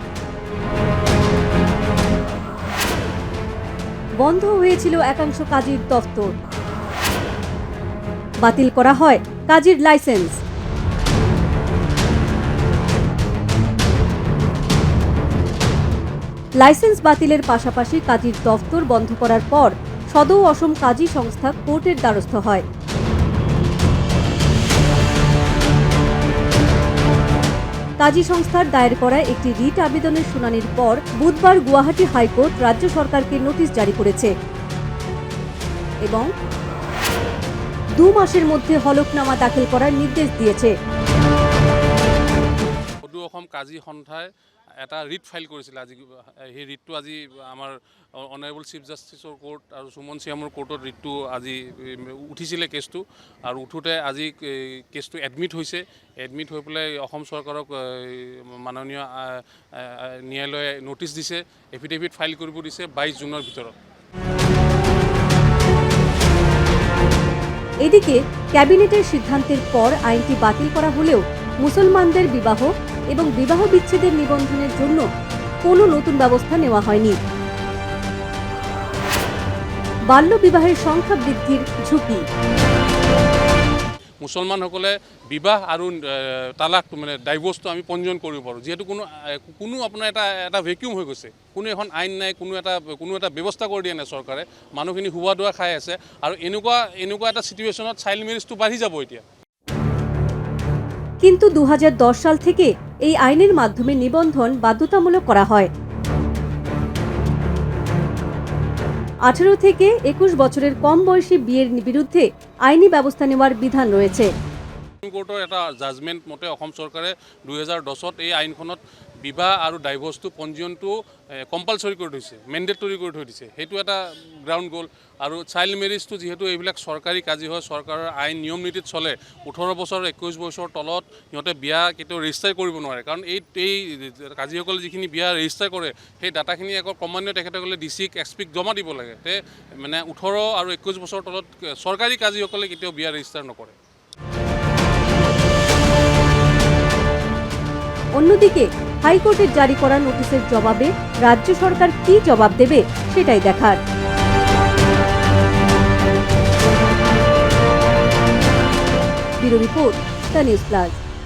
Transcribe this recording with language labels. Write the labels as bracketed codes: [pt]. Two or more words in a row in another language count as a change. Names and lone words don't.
[bn] বন্ধ হয়েছিল একাংশ কাজীর দফতর, বাতিল করা হয় কাজীর লাইসেন্স। লাইসেন্স বাতিলের পাশাপাশি কাজীর দফতর বন্ধ করার পর সদৌ অসম কাজী সংস্থা কোর্টের দ্বারস্থ হয়। কাজী সংস্থার দায়ের করা একটি রিট আবেদনের শুনানির পর বুধবার গুয়াহাটি হাইকোর্ট রাজ্য সরকারকে নোটিশ জারি করেছে এবং 2 মাসের মধ্যে হলফনামা দাখিল করার নির্দেশ দিয়েছে। [as] সদৌ অসম কাজী সন্থাই এটা [en] writ file [as] কৰিছিল। আজি সেই ৰিটটো আজি আমাৰ [en] honorable chief justice [as] কোৰ্ট আৰু সুমন শ্যামৰ কোৰ্টত ৰিটটো আজি উঠিছিলে কেছটো, আৰু উঠোতে আজি কেছটো এডমিট হৈছে। এডমিট হৈ পেলাই অসম চৰকাৰক মাননীয় ন্যায়ালয়ে নোটিছ দিছে, [en] affidavit file [as] কৰিব দিছে 22 জুনৰ ভিতৰত। [bn] এদিকে ক্যাবিনেটের সিদ্ধান্তের পর আইনটি বাতিল করা হলেও মুসলমানদের বিবাহ এবং বিবাহ বিচ্ছেদের নিবন্ধনের জন্য কোনো নতুন ব্যবস্থা নেওয়া হয়নি। বাল্য বিবাহের সংখ্যা বৃদ্ধির ঝুঁকি। [as] মুছলমানসকলে বিবাহ আৰু তালাকটো মানে ডাইভৰ্চটো আমি পঞ্জীয়ন কৰিব পাৰোঁ, যিহেতু কোনো আপোনাৰ এটা ভেকিউম হৈ গৈছে। কোনো এখন আইন নাই, কোনো এটা ব্যৱস্থা কৰি দিয়া নাই চৰকাৰে। মানুহখিনি হুৱা দুৱা খাই আছে, আৰু এনেকুৱা এটা চিটুৱেশ্যনত [en] child marriage [as] বাঢ়ি যাব এতিয়া। [bn] কিন্তু 2010 সাল থেকে এই আইনের মাধ্যমে নিবন্ধন বাধ্যতামূলক করা হয়। 18 থেকে 21 বছরের কম বয়সী বিয়ের বিরুদ্ধে আইনি ব্যবস্থা নেওয়ার বিধান রয়েছে। [as] কোৰ্টৰ এটা জাজমেণ্ট মতে অসম চৰকাৰে 2010ত এই আইনখনত বিবাহ আৰু ডাইভৰ্চটো পঞ্জীয়নটো কম্পালচৰি কৰি থৈছে, মেণ্ডেটৰী কৰি থৈ দিছে। সেইটো এটা গ্ৰাউণ্ড গ'ল। আৰু [en] child marriage [as] যিহেতু এইবিলাক চৰকাৰী কাজী হয়, চৰকাৰৰ আইন নিয়ম নীতিত চলে। 18 বছৰ 21 বছৰ তলত সিহঁতে বিয়া কেতিয়াও ৰেজিষ্টাৰ কৰিব নোৱাৰে, কাৰণ এই কাজীসকলে যিখিনি বিয়া ৰেজিষ্টাৰ কৰে সেই ডাটাখিনি আকৌ ক্ৰমান্বয়ে তেখেতসকলে [en] DC SP [as] জমা দিব লাগে। মানে 18 আৰু 21 বছৰ তলত চৰকাৰী কাজীসকলে কেতিয়াও বিয়া ৰেজিষ্টাৰ নকৰে। [bn] অন্যদিকে হাইকোর্টের জারি করা নোটিশের জবাবে রাজ্য সরকার কি জবাব দেবে সেটাই দেখার। ব্যুরো রিপোর্ট, দ্য নিউজ প্লাস।